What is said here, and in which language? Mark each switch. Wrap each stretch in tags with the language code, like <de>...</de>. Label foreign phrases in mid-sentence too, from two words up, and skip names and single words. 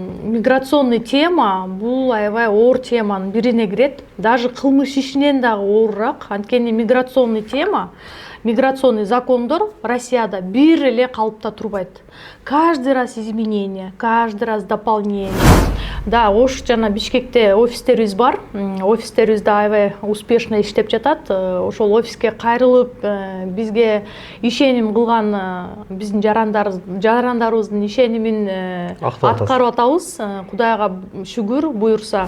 <ky>миграционный тема бул аябай оор теманын бирине кирет. Даже кылмыш ишинен дагы оорураак. Анткени миграционный тема, миграционный закондор Россияда бир эле калыпта турбайт.</ky> <ru>Каждый раз изменение, каждый раз дополнение.</ru> <ky>Да, Ош жана Бишкекте офистерибиз бар. Офистерибиз да аябай успешно иштеп жатат. Ошол офиске кайрылып, бизге ишеним кылган биздин жарандарыбыздын ишенимин аткарып атабыз. Кудайга шүгүр, буюрса.</ky>